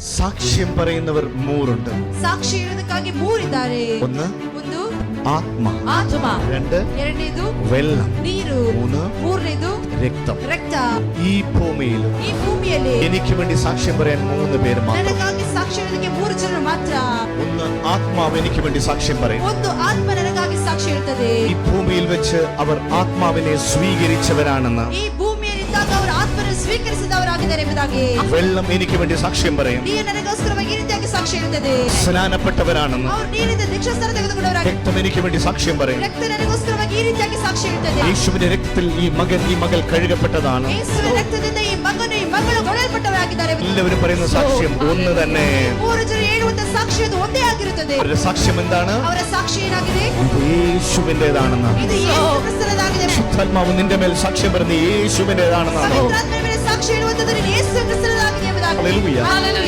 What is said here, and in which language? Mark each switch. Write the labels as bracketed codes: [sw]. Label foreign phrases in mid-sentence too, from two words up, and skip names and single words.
[ml] സാക്ഷ്യം പറയുന്നവർ മൂറുണ്ട്. [kn] ಸಾಕ್ಷಿ ಹೇಳೋದಕ್ಕಾಗಿ ಮೂರಿದ್ದಾರೆ. [ml] ഒന്ന് [kn] ಒಂದು [ml] ആത്മ, [kn] ಆತ್ಮ, [ml] രണ്ട് [kn] ಎರಡನೇದು [ml] വെള്ളം, [kn] ನೀರು, മൂರನೇದು [ml] രക്തം. [kn] ರಕ್ತ. [ml] ഈ ഭൂമിയിൽ [kn] ಈ ಭೂಮಿಯಲ್ಲಿ [ml] എനിക്ക് വേണ്ടി സാക്ഷ്യം പറയാൻ 3 പേര് മാത്രം. [kn] ನನಗಾಗಿ ಸಾಕ್ಷಿ ಹೇಳೋದಕ್ಕೆ 3 ಜನರು ಮಾತ್ರ. [ml] ഒന്ന് ആത്മാവ് എനിക്ക് വേണ്ടി സാക്ഷ്യം പറയും. [kn] ಒಂದು ಆತ್ಮ ನನಗಾಗಿ ಸಾಕ್ಷಿ ಹೇಳ್ತದೆ. [ml] ഈ ഭൂമിയിൽ വെച്ച് അവർ ആത്മാവിനെ സ്വീകരിച്ചവരാണെന്ന്. [kn] ಈ ಭೂಮಿಯಲ್ಲಿದ್ದಾಗ ಅವರು ಆತ್ಮವನ್ನು ಸ್ವೀಕರಿಸಿದವರಾಗಿದ್ದಾರೆ ಎಂಬುದಾಗಿ. [ml] വെള്ളം എനിക്ക് വേണ്ടി സാക്ഷ്യം പറയും. [kn] ನೀರು ನನಗೋಸ್ಕರವಾಗಿ ಈ ರೀತಿಯಾಗಿ ಸಾಕ್ಷಿ ಹೇಳ್ತದೆ. [ml] സ്നാനപ്പെട്ടവരാണെന്ന്. [kn] ಅವರು ನೀರಿನಿಂದ ದೀಕ್ಷಾಸ್ನಾನ ತೆಗೆದುಕೊಂಡವರಾಗಿ. [ml] രക്തം എനിക്ക് വേണ്ടി സാക്ഷ്യം പറയും. [kn] ರಕ್ತ ನನಗೋಸ್ಕರವಾಗಿ ಈ ರೀತಿಯಾಗಿ ಸಾಕ್ಷಿ ಹೇಳ್ತದೆ. [ml] യേശുവിന്റെ രക്തത്തിൽ ഈ മകൾ കഴുകപ്പെട്ടതാണ്. [kn] ಯೇಸುವಿನ ರಕ್ತದಿಂದ ಈ ಮಗನು ಈ ಮಗಳು ಕೊಡಲ್ಪಟ್ಟವರಾಗಿದ್ದಾರೆ. [ml] എല്ലാവരും പറയുന്ന സാക്ഷ്യം ഒന്ന് തന്നെ. [kn] 3 ಜನರು ಹೇಳುವಂತ ಸಾಕ್ಷಿ ಅದು ಒಂದೇ ಆಗಿರುತ್ತದೆ. [ml] അവരുടെ സാക്ഷ്യം എന്താണ്? [kn] ಅವರ ಸಾಕ್ಷಿ ಏನಾಗಿದೆ? [ml] യേശുവിന്റേതാണെന്ന്. [kn] ಇದು ಯೇಸು ಕ್ರಿಸ್ತನದಾಗಿದೆ. [ml] ശുദ്ധാത്മാവ് നിന്റെ മേൽ സാക്ഷ്യം പറയുന്നത് യേശുവിന്റേതാണെന്നാണ്. [kn] ಪವಿತ್ರಾತ್ಮನ ಮೇಲೆ ಸಾಕ್ಷಿ ಹೇಳುವಂತದ್ದು ಯೇಸು ಕ್ರಿಸ್ತನದಾಗಿದೆ ಎಂಬುದಾಗಿ. [ml] ഹല്ലേലൂയ. [kn] ಹಲ್ಲೆಲೂಯ.